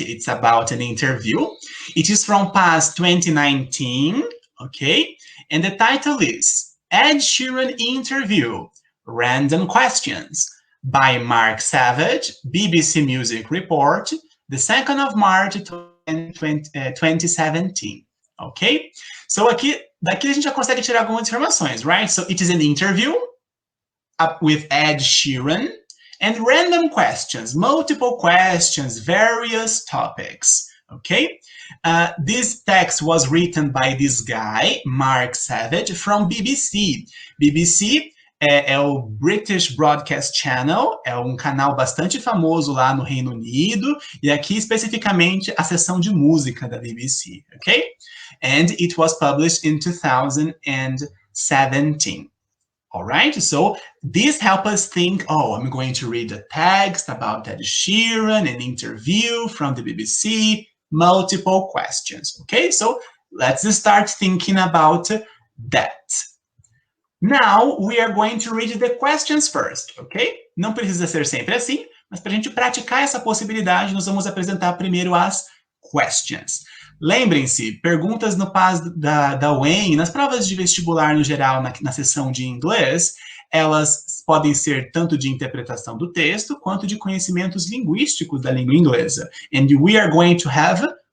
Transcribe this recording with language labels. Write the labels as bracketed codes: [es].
[en] It's about an interview. It is from past 2019, okay? And the title is Ed Sheeran Interview, Random Questions by Mark Savage, BBC Music Report, the 2nd of March 2017, okay? [pt] So daqui a gente já consegue tirar algumas informações, right? [en] So it is an interview with Ed Sheeran and random questions, multiple questions, various topics, okay? This text was written by this guy, Mark Savage, from BBC. [pt] BBC é o British Broadcast Channel, é um canal bastante famoso lá no Reino Unido, e aqui especificamente a seção de música da BBC, ok? [en] And it was published in 2017. All right, so this helps us think, oh, I'm going to read a text about Ed Sheeran, an interview from the BBC, multiple questions, okay? So let's start thinking about that. Now, we are going to read the questions first, ok? [pt] Não precisa ser sempre assim, mas para a gente praticar essa possibilidade, nós vamos apresentar primeiro as questions. Lembrem-se, perguntas no PAS da UEM, nas provas de vestibular no geral, na seção de inglês, elas podem ser tanto de interpretação do texto, quanto de conhecimentos linguísticos da língua inglesa. [en] And we are going to have